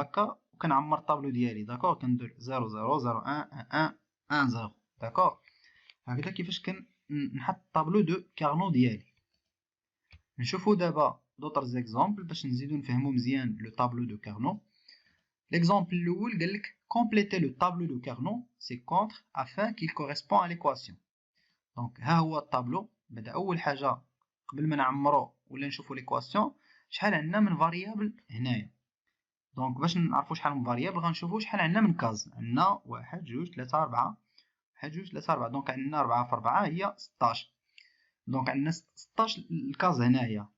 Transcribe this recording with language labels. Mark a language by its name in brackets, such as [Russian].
[Arabic] هكا وكنعمر الطابلو ديالي. داكوغ. كندير 0 0 0 1 1 1 0. داكوغ. هكذا كيفاش كنحط الطابلو دو كارنو ديالي. نشوفو دابا دوطر زيكزامبل باش نزيدو نفهمو مزيان لو طابلو دو كارنو. ليكزامبل الاول قالك [French] compléter le tableau de Carnot c'est contre afin qu'il correspond à l'équation. [Arabic] دونك ها هو الطابلو. بدا اول حاجه قبل ما نعمرو ولا نشوفو ليكواسيون شحال عندنا من فاريابل هنايا. دونك باش نعرفو شحال من فاريابل غنشوفو شحال عندنا من كاز. عندنا 1 2 3 4 1 2 3 4. دونك عندنا 4 في 4 هي 16. دونك عندنا 16 الكاز هنايا.